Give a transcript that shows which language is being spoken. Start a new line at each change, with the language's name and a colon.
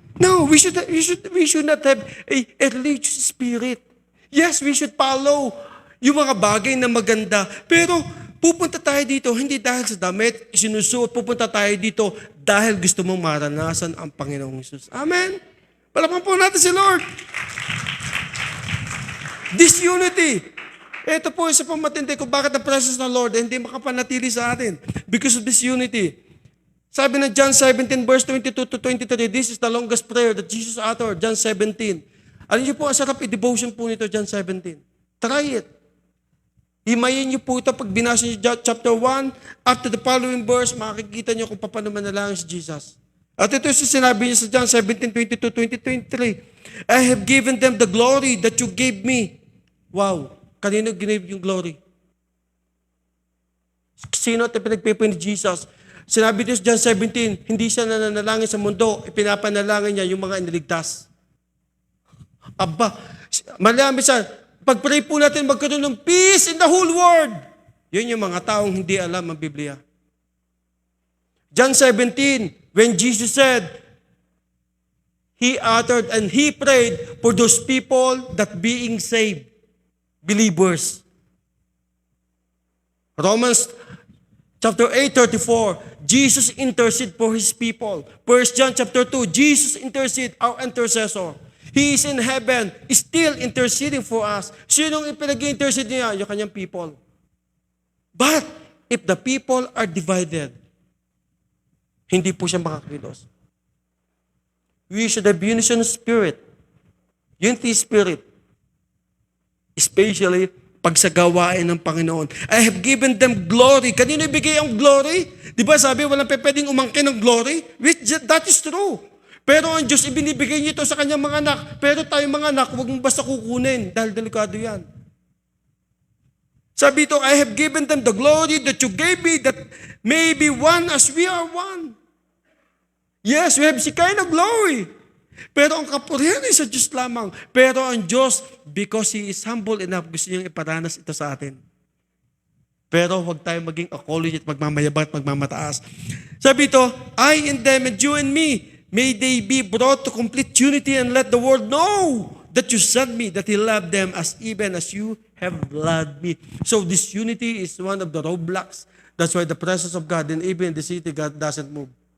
English: No, we should not have a religious spirit. Yes, we should follow
Filipino: yung mga bagay na maganda. Pero pupunta tayo dito, hindi dahil sa damit, sinusuot, pupunta tayo dito dahil gusto mong maranasan ang Panginoong Hesus. Amen? Palakpan po natin si Lord. Disunity. Ito po isa pang matindi kung bakit ang presence ng Lord hindi makapanatili sa atin.
English: Because of disunity.
Filipino: Sabi ng
English: John 17 verse 22 to 23, this is the longest prayer that Jesus uttered, John 17.
Filipino: Alam niyo po, ang sarap i-devotion po nito, John 17.
English: Try it.
Filipino: Himayin niyo po ito pag binasa niyo chapter 1, after the following verse, makikita niyo kung paano manalangin si Jesus. At ito yung sinabi niya sa John 17, 22, 23.
English: I have given them the glory that you gave me.
Filipino: Wow. Kanino ginave yung glory? Sino ito pinagpipo ni Jesus? Sinabi niya sa John 17, hindi siya nananalangin sa mundo, ipinapanalangin niya yung mga iniligtas. Aba, marami siya. Pag-pray po natin magkaroon ng
English: peace in the whole world.
Filipino: Yun yung mga taong hindi alam ang Biblia.
English: John 17, when Jesus said, He uttered and He prayed for those people that being saved. Believers. Romans chapter 8:34, Jesus intercede for His people. 1 John chapter 2, Jesus intercede, our intercessor. He is in heaven, still interceding for us.
Filipino: Sinong ipinag-intercede niya? Yung kanyang
English: people. But, if the people are divided,
Filipino: hindi po siya makakilos.
English: We should have unison spirit. Unity spirit. Especially
Filipino: pag sa gawain ng Panginoon.
English: I have given them glory.
Filipino: Kanino ibigay ang glory? Di ba sabi, walang pwedeng umangkin ng glory?
English: Which, that is true.
Filipino: Pero ang Diyos, ibinibigay niyo ito sa kanyang mga anak. Pero tayong mga anak, huwag mong basta kukunin dahil delikado yan.
English: Sabi ito, I have given them the glory that you gave me that may be one as we are one. Yes, we have si kind of glory.
Filipino: Pero ang kapurihan ay sa Diyos lamang. Pero ang Diyos,
English: because He is humble enough,
Filipino: gusto niyang iparanas ito sa atin. Pero huwag tayo maging acknowledge at magmamayabang at magmamataas.
English: Sabi ito, I in them and you in me, may they be brought to complete unity and let the world know that you sent me, that He loved them as even as you have loved me. So this unity is one of the roadblocks. That's why the presence of God, and even in the city, God doesn't move.